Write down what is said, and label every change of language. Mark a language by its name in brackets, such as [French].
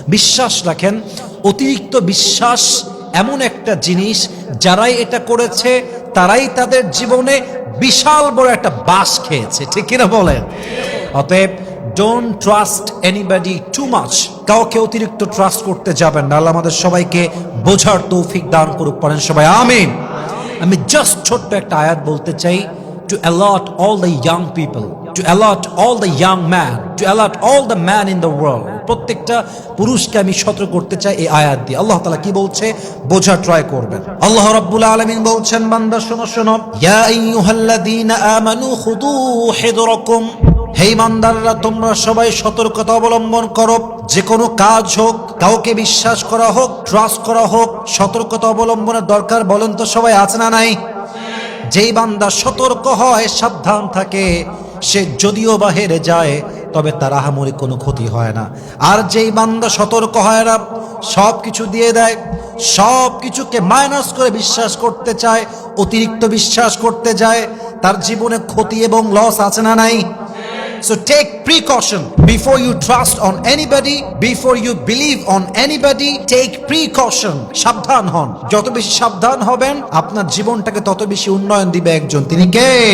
[Bangla] বিশ্বাস রাখেন, অতিরিক্ত বিশ্বাস এমন একটা জিনিস, যারাই এটা করেছে তারাই তাদের জীবনে বিশাল বড় একটা বাস খেয়েছে, ঠিক কিনা বলেন? অতএব [English] Don't trust anybody too much. [Bangla] কাউকে অতিরিক্ত ট্রাস্ট করতে যাবেন না। আল্লাহ আমাদের সবাইকে বোঝার তৌফিক দান করুক, পড়েন সবাই আমিন। আমি জাস্ট ছোট্ট একটা আয়াত বলতে চাই, [English] to allot all the young people, to allot all the young men, to allot all the men in the world. [Bangla] প্রত্যেকটা পুরুষকে আমি সতর্ক করতে চাই এই আয়াত দিয়ে। আল্লাহ তাআলা কি বলছে বোঝা ট্রাই করবেন। আল্লাহ রাব্বুল আলামিন বলছেন, বান্দা শোনো শোনো, [Arabic] ইয়া আইয়ুহাল্লাযীনা আমানু খুদু হিদরাকুম। [Bangla] হে ইমানদাররা, তোমরা সবাই সতর্কতা অবলম্বন করো। যে কোনো কাজ হোক, কাউকে বিশ্বাস করা হোক, ট্রাস্ট করা হোক, সতর্কতা অবলম্বনের দরকার বলেন তো সবাই আছে না নাই? যেই বান্দা সতর্ক হয়, সাবধান থাকে, সে যদিও বা হেরে যায় তবে তার আহামরি কোনো ক্ষতি হয় না। আর যেই বান্দা সতর্ক হয় না, সব কিছু দিয়ে দেয়, সব কিছুকে মাইনাস করে বিশ্বাস করতে চায়, অতিরিক্ত বিশ্বাস করতে যায়, তার জীবনে ক্ষতি এবং লস আছে না নাই? [English] So take precaution before you trust on anybody, before you believe on anybody. Take precaution. [Bangla] সাবধান হন। যত বেশি সাবধান হবেন আপনার জীবনটাকে তত বেশি উন্নয়ন দিবে একজন, তিনি কে?